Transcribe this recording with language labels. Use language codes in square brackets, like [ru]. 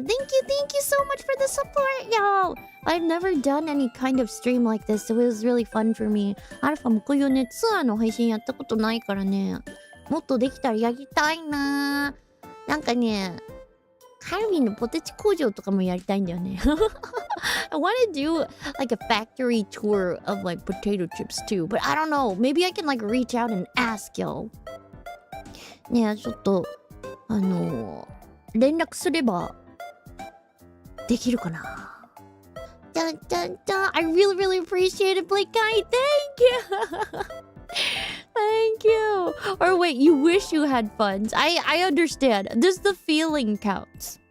[en] Thank you so much for the support, yo! I've never done any kind of stream like this, so it was really fun for me. [ja] アルファもこういうね、ツアーの配信やったことないからね、もっとできたらやりたいな。なんかね、カルビーのポテチ工場とかもやりたいんだよね。 [en] I want to do like a factory tour of like potato chips too, but I don't know. Maybe I can like reach out and ask, yo. [ja] ねえ、ちょっと連絡すればできるかな。 Dun, dun, dun. [en] I really, really appreciate it, Blake Guy. Thank you. Thank you. Or wait, you wish you had funds. I understand. Just the feeling counts.